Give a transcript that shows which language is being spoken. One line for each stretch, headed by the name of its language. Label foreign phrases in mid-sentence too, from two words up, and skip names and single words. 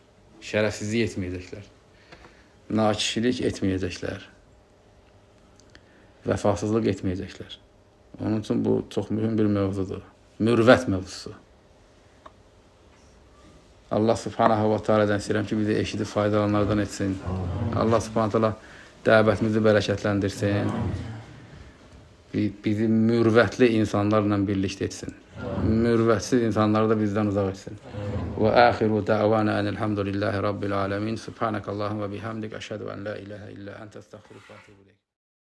Azerbaijani: Şərəfsizlik etməyəcəklər. Nakişilik etməyəcəklər. Vəfasızlıq etməyəcəklər. Onun üçün bu çox mühüm bir mövzudur. Mürvət mövzusu.
Arabic: الله سبحانه وتعالى
Azerbaijani: istəyirəm ki, bizi eşidib faydalanlardan etsin.
Arabic: الله سبحانه وتعالى
Azerbaijani: dəvətimizi bərəkətləndirsin. Bizi mürvətli insanlarla birlikdə etsin. Mürvətsiz insanları da bizdən uzaq etsin.
Arabic: وآخر دعوانا أن الحمد لله رب العالمين. سبحانك اللهم وبحمدك أشهد أن لا إله إلا أنت أستغفرك وأتوب إليك.